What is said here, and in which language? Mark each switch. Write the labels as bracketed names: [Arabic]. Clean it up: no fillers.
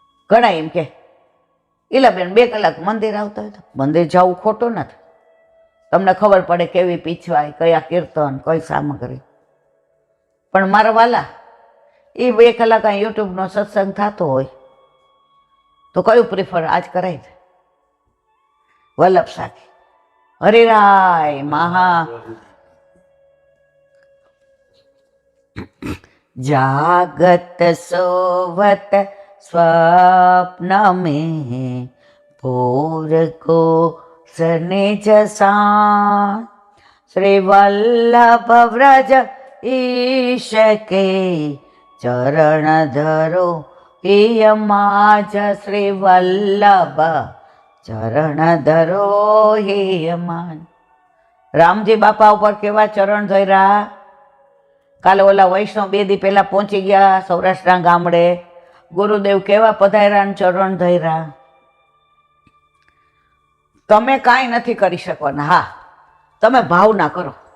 [Gujarati] ઘણા એમ કે ઈલાબેન 2 કલાક મંદિર આવતા હોય તો મંદિર જવું ખોટું નથી. તમને ખબર પડે કેવી પીછવાય, કયા કીર્તન, કઈ સામગ્રી. પણ મારા વાલા એ 2 કલાક આ યુટ્યુબનો સત્સંગ થતો હોય તો કયું પ્રિફર આજ કરાય છે? [Hindi] વલ્લભ સાખી હરિરાય મહા જાગત સોવત स्वप्न में भोर को निज सान श्री वल्लभ व्रज ईश के चरण धरो हियमाज श्री वल्लभ चरण धरो हियमान. [Gujarati] રામજી બાપા ઉપર કેવા ચરણ ધર્યા. કાલે ઓલા વૈષ્ણવ 2 દી પહેલા પહોંચી ગયા સૌરાષ્ટ્રના ગામડે. ગુરુદેવ કેવા પધાર્યા, ચરણ ધર્યા. તમે કાંઈ નથી કરી શકવાના. હા, તમે ભાવના કરો.